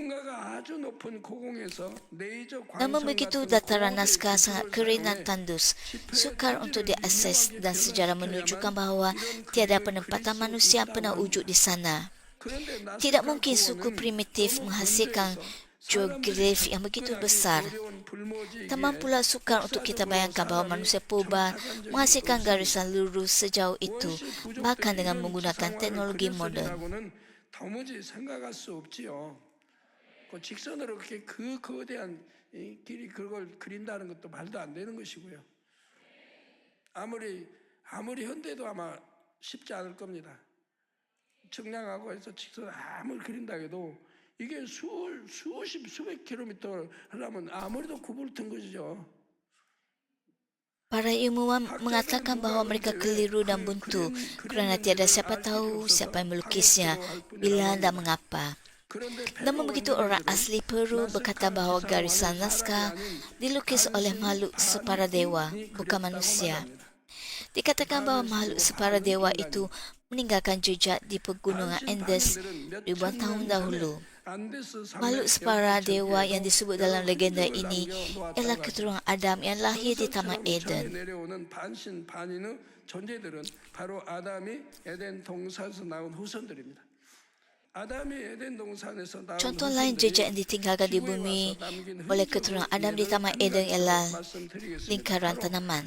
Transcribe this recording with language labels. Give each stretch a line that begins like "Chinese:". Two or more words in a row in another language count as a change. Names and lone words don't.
Malay: Namun begitu dataran Nazca sangat kering dan tandus, sukar untuk diakses dan sejarah menunjukkan bahawa tiada penempatan manusia pernah wujud di sana. Tidak mungkin suku primitif menghasilkan geograf yang begitu besar. Tamam pula sukar untuk kita bayangkan bahawa manusia purba menghasilkan garisan lurus sejauh itu, bahkan dengan menggunakan teknologi moden.
Korean: 도무지 생각할 수 없지요. 그 직선으로 그렇게 그 거대한 이 길이 그걸 그린다는 것도 말도 안 되는 것이고요. 아무리 현대도 아마 쉽지 않을 겁니다. 측량하고 해서 직선 아무리 그린다 해도 이게 수백 킬로미터 하려면 아무리도 구불 튼 것이죠.
Malay: Para ilmuwan mengatakan bahawa mereka keliru dan buntu kerana tiada siapa tahu siapa yang melukisnya, bila dan mengapa. Namun begitu orang asli Peru berkata bahawa garisan naskah dilukis oleh makhluk separa dewa, bukan manusia. Dikatakan bahawa makhluk separa dewa itu meninggalkan jejak di pegunungan Andes ribuan tahun dahulu. Makhluk separa dewa yang disebut dalam legenda ini ialah keturunan Adam yang lahir di Taman Eden. Contoh lain jejak yang ditinggalkan di bumi oleh keturunan Adam di Taman Eden ialah lingkaran tanaman.